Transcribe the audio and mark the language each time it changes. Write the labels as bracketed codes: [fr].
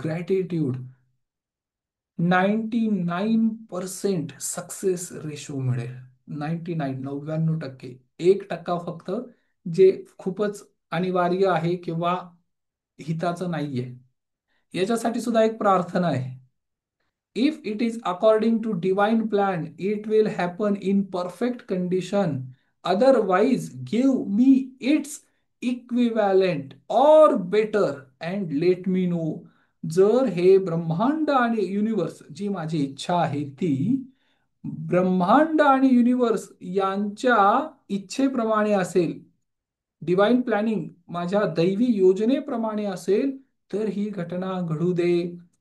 [en] Gratitude 99% success ratio मिळेल. [mr] 99 1% फक्त जे खूपच अनिवार्य आहे किंवा हिताचं नाहीये. याच्यासाठी सुद्धा एक प्रार्थना आहे. [en] If it is according to divine plan, it will happen in perfect condition. Otherwise, give me its equivalent or better and let me know. [mr] जर हे ब्रह्मांड आणि युनिवर्स, जी माझी इच्छा आहे ती ब्रह्मांड आणि युनिवर्स यांच्या इच्छेप्रमाणे असेल, डिवाइन प्लॅनिंग माझ्या दैवी योजनेप्रमाणे असेल, तर ही घटना घडू दे.